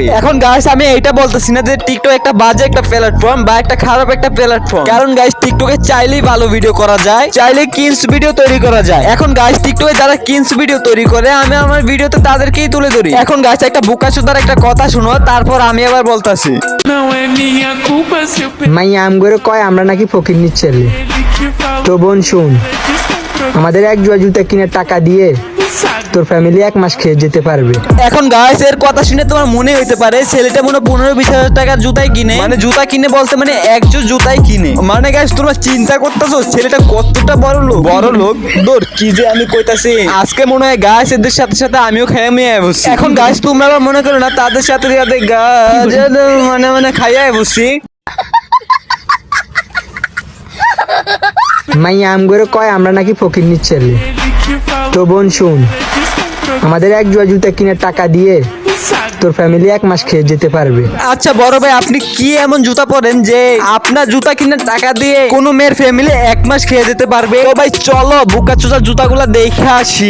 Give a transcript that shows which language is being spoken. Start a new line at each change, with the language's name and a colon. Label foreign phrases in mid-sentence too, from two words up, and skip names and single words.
Bangla: এখন গাইস আমি এইটা বলতেছি না যে টিকটক একটা বাজে একটা প্ল্যাটফর্ম বা একটা খারাপ একটা প্ল্যাটফর্ম, কারণ গাইস টিকটকে চাইলেই ভালো ভিডিও করা যায়, চাইলেই কিনস ভিডিও তৈরি করা যায়। এখন গাইস টিকটকে যারা কিনস ভিডিও তৈরি করে আমি আমার ভিডিওতে তাদেরকেই তুলে ধরি। এখন গাইস একটা বোকাচোদার একটা কথা শুনো তারপর আমি আবার বলতাছি।
Portuguese: não é minha culpa se eu
Bangla: মাইয়া আমগরে কয় আমরা নাকি ফকিন্নির ছেলে।
Portuguese: perdi que falou
Bangla: তো বোন শুন, আমাদের এক জোড়া জুতা কিনে টাকা দিয়ে তোর ফ্যামিলি 1 মাস খেয়ে যেতে পারবে। এখন গাইস এর কথা শুনে তোমার মনে হইতে পারে ছেলেটা মনে 15-20 হাজার টাকার জুতাই কিনে, মানে জুতা কিনে বলতে মানে একজোড় জুতাই কিনে। মানে গাইস তোমরা চিন্তা করতেছো ছেলেটা কতটা বড় লোক দূর কি যে আমি কইতাছি। আজকে মনে হয় গাইস এদের সাথে সাথে আমিও খাইয়া মেয়ে বসছি। এখন গাইস তোমরা আবার মনে করো না তাদের সাথে গাছ মানে খাইয়া বসছি। মাইয়া আমগরে কয় আমরা নাকি ফকিন্নির ছেলে।
Portuguese: que falou
Bangla: তো বোন শুন, আমাদের এক জোড়া জুতা কিনে টাকা দিয়ে তোর ফ্যামিলি 1 মাস খেয়ে যেতে পারবে। আচ্ছা বড় ভাই আপনি কি এমন জুতা পরেন যে আপনার জুতা কিনে টাকা দিয়ে কোনো মেয়ের ফ্যামিলি 1 মাস খেয়ে যেতে পারবে? তো ভাই চলো বুকাচোদা জুতাগুলা দেখে আসি।